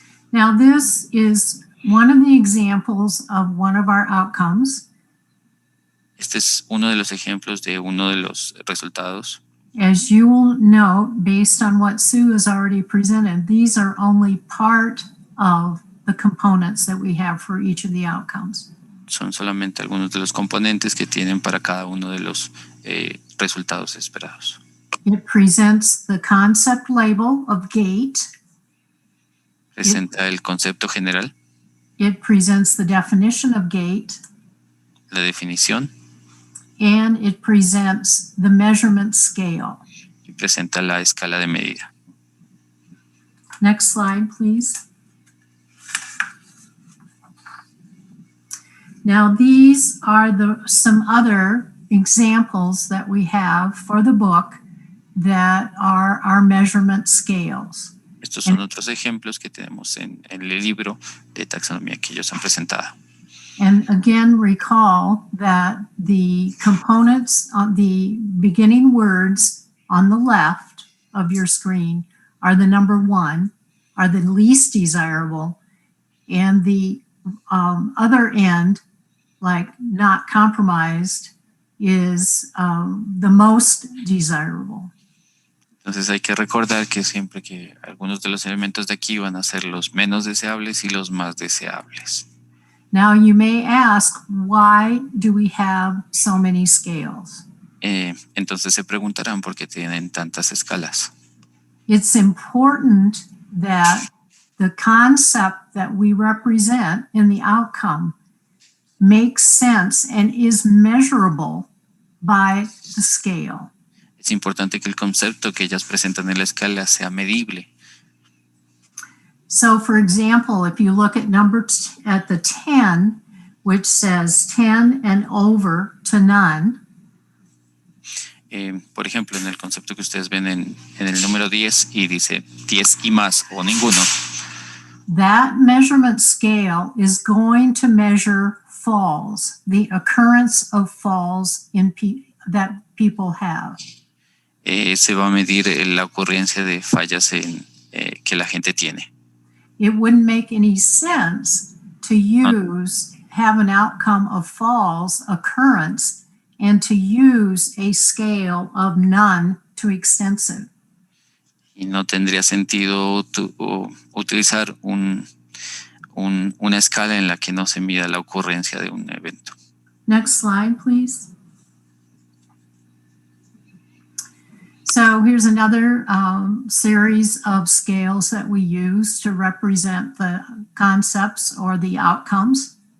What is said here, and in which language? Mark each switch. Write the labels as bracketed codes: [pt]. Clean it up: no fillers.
[en] Now this is one of the examples of one of our outcomes. [es] Este es uno de los ejemplos de uno de los resultados. [en] As you will know, based on what Sue has already presented, these are only part of the components that we have for each of the outcomes. [es] Son solamente algunos de los componentes que tienen para cada uno de los resultados esperados. [en] It presents the concept label of gait. [es] Presenta el concepto general. [en] It presents the definition of gait. [es] La definición. [en] And it presents the measurement scale. [es] Y presenta la escala de medida. [en] Next slide, please. Now these are some other examples that we have for the book that are our measurement scales. [es] Estos son otros ejemplos que tenemos en el libro de taxonomía que ellos han presentado. [en] And again, recall that the components on the beginning words on the left of your screen are the number 1, are the least desirable, and the other end, like not compromised, is the most desirable. [es] Entonces hay que recordar que siempre que algunos de los elementos de aquí van a ser los menos deseables y los más deseables. [en] Now you may ask, why do we have so many scales? [es] Entonces se preguntarán por qué tienen tantas escalas. [en] It's important that the concept that we represent in the outcome makes sense and is measurable by the scale. [es] Es importante que el concepto que ellas presentan en la escala sea medible. [en] So, for example, if you look at at the 10, which says 10 and over to none. [es] Por ejemplo, en el concepto que ustedes ven en el número 10 y dice 10 y más o ninguno. [en] That measurement scale is going to measure falls, the occurrence of falls that people have. [es] Se va a medir la ocurrencia de fallas que la gente tiene. [en] It wouldn't make any sense to use have an outcome of false occurrence and to use a scale of none to extensive. [es] Y no tendría sentido utilizar una escala en la que no se mida la ocurrencia de un evento. [en] Next slide, please. So here's another series of scales that we use to represent the concepts or the outcomes.